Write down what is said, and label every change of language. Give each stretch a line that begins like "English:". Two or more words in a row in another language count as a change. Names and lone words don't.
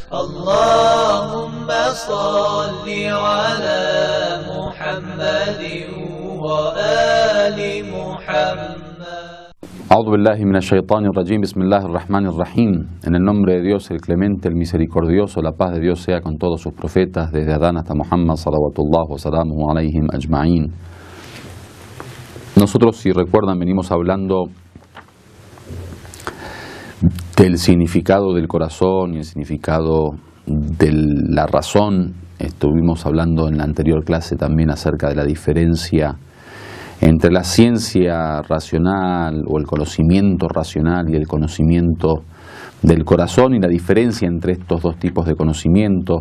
Arabic: اللهم صل على محمد وآل محمد. أعوذ بالله من الشيطان الرجيم. بسم الله الرحمن الرحيم.
Spanish: En el nombre de Dios, el clemente, el misericordioso, la paz de Dios sea con todos sus profetas, desde Adán hasta Muhammad,
Arabic: صلوات الله وسلامه عليهم أجمعين.
Spanish: Nosotros, si recuerdan, venimos hablando del significado del corazón y el significado de la razón. Estuvimos hablando en la anterior clase también acerca de la diferencia entre la ciencia racional o el conocimiento racional y el conocimiento del corazón, y la diferencia entre estos dos tipos de conocimiento.